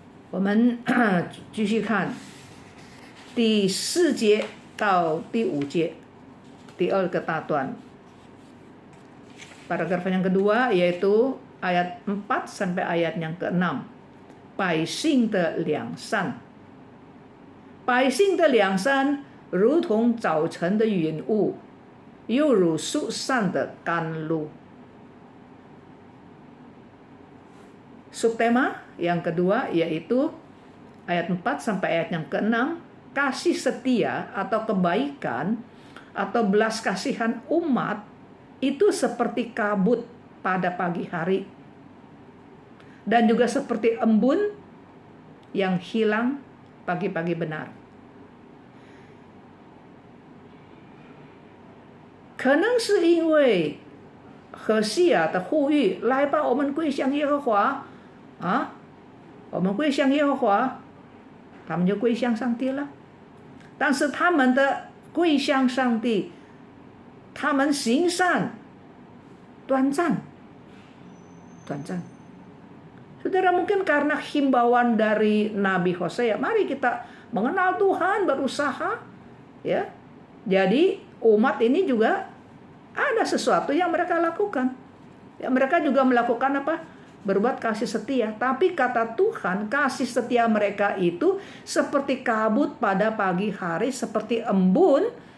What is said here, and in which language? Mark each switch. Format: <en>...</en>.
<zh>我们继续看第4节到第5节，第二个大段。</zh> <id>Paragraf yang kedua yaitu ayat 4 sampai ayat yang ke-6.</id> <zh>百姓的良善，百姓的良善如同早晨的云雾，又如树上的甘露。</zh> <id>Subtema yang kedua yaitu ayat 4 sampai ayat yang ke-6, kasih setia atau kebaikan atau belas kasihan umat itu seperti kabut pada pagi hari dan juga seperti embun yang hilang pagi-pagi benar.</id> <zh>可能是因为何西阿的呼吁，来吧，我们归向耶和华啊，我们归向耶和华，他们就归向上帝了。但是他们的归向上帝，他们行善短暂。</zh> <id>Saudara, mungkin karena himbauan dari Nabi Hosea, mari kita mengenal Tuhan, berusaha, ya. Jadi umat ini juga ada sesuatu yang mereka lakukan. Ya, mereka juga melakukan apa? Berbuat kasih setia. Tapi kata Tuhan, kasih setia mereka itu seperti kabut pada pagi hari, seperti embun.</id>